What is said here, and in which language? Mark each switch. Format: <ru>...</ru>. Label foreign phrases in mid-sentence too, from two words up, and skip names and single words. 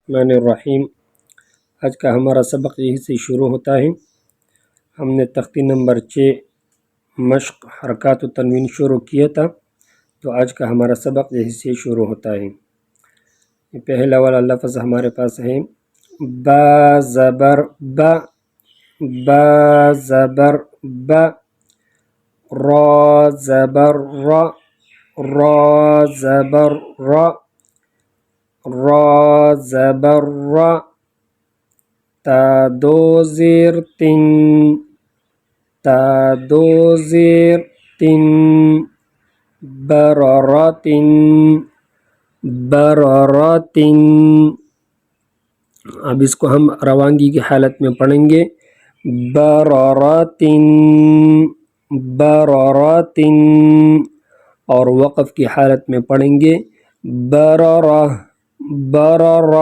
<ar>الرحمن الرحیم۔</ar> <ur>آج کا ہمارا سبق یہی سے شروع ہوتا ہے۔ ہم نے تختی نمبر 6 مشق حرکات و تنوین شروع کیا تھا، تو آج کا ہمارا سبق یہی سے شروع ہوتا ہے۔ یہ پہلا والا لفظ ہمارے پاس ہے با زبر با، با زبر با، را زبر را، را زبر را، را زبر را، تا دو زیر تن، تا دو زیر تن، بررتن، بررتن۔ اب اس کو ہم روانگی کی حالت میں پڑھیں گے، بررتن، بررتن، اور وقف کی حالت میں پڑھیں گے بررہ، بررہ۔</ur>